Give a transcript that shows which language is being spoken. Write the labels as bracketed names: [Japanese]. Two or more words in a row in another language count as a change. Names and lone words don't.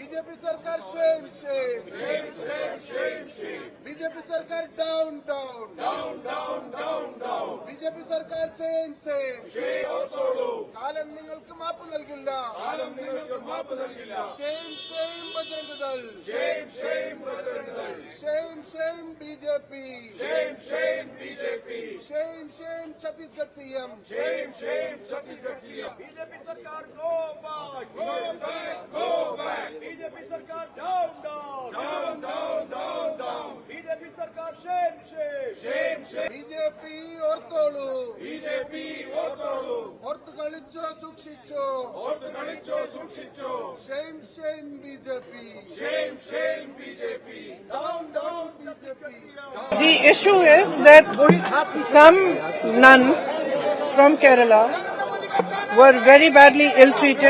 [Hindi] बीजेपी सरकार [English] shame, shame. [Hindi] बीजेपी सरकार [English] down, down. [Hindi] बीजेपी सरकार [English] same, same. [Malayalam] കാലം നിങ്ങൾക്ക് മാപ്പ് നൽകില്ല. [English] Shame, shame ബജരംഗ് ദൾ. Shame, shame BJP. Shame, shame Chhattisgarh CM. [Hindi] बीजेपी सरकार [English] go back. [Hindi] बीजेपी सरकार down. बीजेपी सरकार shame. [Malayalam] BJP ഓർത്തോളൂ. ഓർത്തു കളിച്ചോ സൂക്ഷിച്ചോ. [English] Shame BJP. Down BJP. The issue is that some nuns from Kerala were very badly ill-treated.